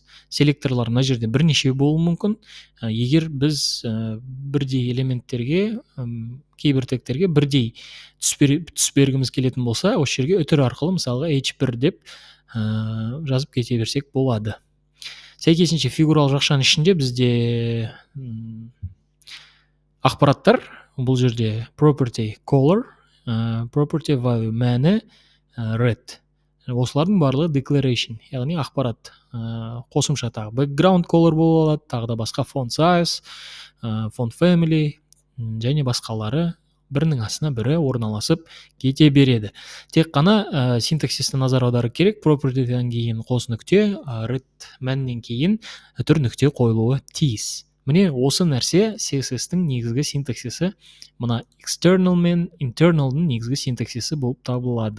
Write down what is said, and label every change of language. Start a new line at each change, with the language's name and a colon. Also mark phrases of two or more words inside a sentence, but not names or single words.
Kazakh: Селекторлар мына жерде бірнеше болуы мүмкін. Егер біз бірдей элементтерге, кейбір тегтерге бірдей түс бергіміз келетін болса, осы жерге үтір арқылы мысалға h1 деп жазып кете берсек болады. Сәйкесінше фигуралық жақшаның ішінде бізде ақпараттар, бұл жерде
English: property color, property value
Kazakh: мәні, red. Осылардың барлығы declaration, яғни ақпарат. Қосымша тағы
English: background color
Kazakh: бола алады, тағы да басқа
English: font size, font family
Kazakh: және басқалары бірінің астына бірі орналасып кете береді. Тек қана синтаксисті назар аудару керек. Property'ден кейін қос нүкте, red мәнінен кейін үтір нүкте қойылуы тиіс. Міне осы нәрсе CSS-тің негізгі синтаксисі, мына external мен internal'дың негізгі синтаксисі болып табылады.